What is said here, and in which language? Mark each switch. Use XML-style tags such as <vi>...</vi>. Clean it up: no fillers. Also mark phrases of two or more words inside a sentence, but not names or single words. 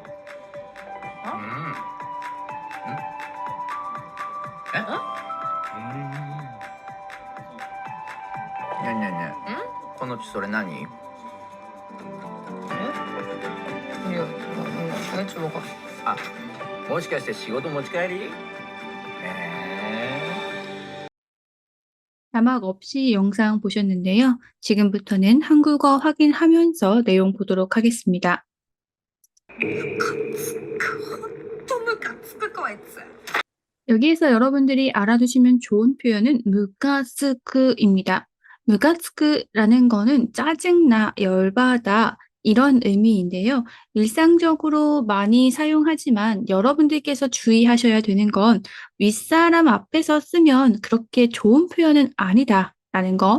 <ja>ねえねえねえ、この血それ何？いや、違うか。あ、もしかして仕事持ち帰り？</ja> <ko>자막 없이 영상 보셨는데요. 지금부터는 한국어 확인하면서 내용 보도록 하겠습니다.</ko> <ja>ほんとムカつくこいつ。</ja> <ko>여기에서 여러분들이 알아두시면 좋은 표현은 무가스크입니다. 무가스크라는 거는 짜증나, 열받아 이런 의미인데요. 일상적으로 많이 사용하지만 여러분들께서 주의하셔야 되는 건 윗사람 앞에서 쓰면 그렇게 좋은 표현은 아니다라는 거.</ko>